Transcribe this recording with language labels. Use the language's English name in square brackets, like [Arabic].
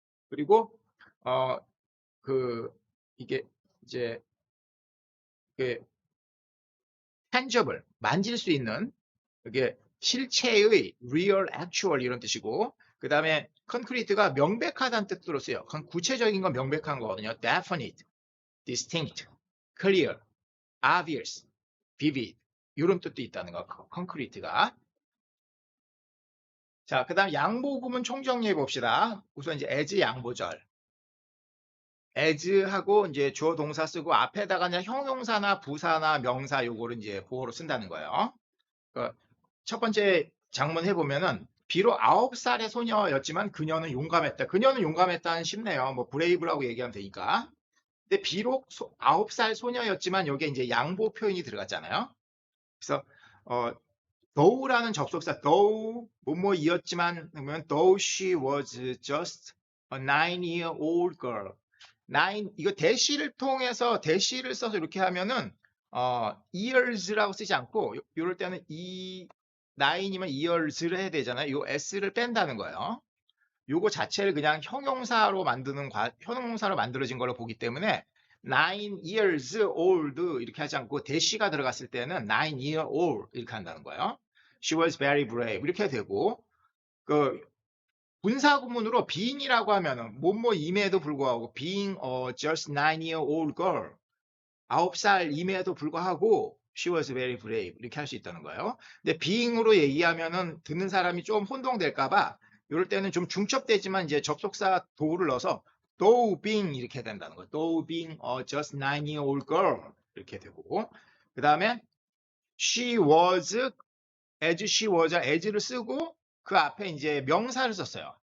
[Korean] 그리고 이게 이제 그 tangible, 만질 수 있는 이게 실체의 real, actual 이런 뜻이고 그 다음에 concrete가 명백하다는 뜻으로 쓰여요. 구체적인 건 명백한 거거든요. definite, distinct, clear, obvious, vivid 이런 뜻도 있다는 거. concrete가. 자, 그 다음 양보구문 총정리해 봅시다. 우선 이제 as 양보절. as하고 이제 주어 동사 쓰고 앞에다가 그냥 형용사나 부사나 명사 요거를 이제 보호로 쓴다는 거예요. 첫 번째 장문 해보면은 비록 9살의 소녀였지만 그녀는 용감했다. 그녀는 용감했다는 쉽네요. 뭐 브레이브라고 얘기하면 되니까. 근데 비록 9살 소녀였지만 여기에 이제 양보 표현이 들어갔잖아요. 그래서 [English] though라는 접속사 though [Korean] 뭐뭐이었지만 그러면 [English] though she was just a 9-year-old girl. [Korean] 9 이거 대시를 통해서 대시를 써서 이렇게 하면은 years라고 쓰지 않고 이럴 때는 9이면 years를 해야 되잖아요. 이 s를 뺀다는 거예요. 요거 자체를 그냥 형용사로 만들어진 걸로 보기 때문에 9 years old 이렇게 하지 않고 대시가 들어갔을 때는 9 year old 이렇게 한다는 거예요. [English] She was very brave [Korean] 이렇게 되고 그 분사구문으로 being이라고 하면은 뭐뭐임에도 불구하고 [English] being a just 9-year-old girl [Korean] 9살임에도 불구하고 [English] she was very brave [Korean] 이렇게 할 수 있다는 거예요. 근데 being으로 얘기하면은 듣는 사람이 좀 혼동될까봐 이럴 때는 좀 중첩되지만 이제 접속사 do를 넣어서 though being 이렇게 된다는 거예요. [English] though being a just 9-year-old girl [Korean] 이렇게 되고 그 다음에 [English] she was as she was as를 쓰고 [Korean] 그 앞에 이제 명사를 썼어요.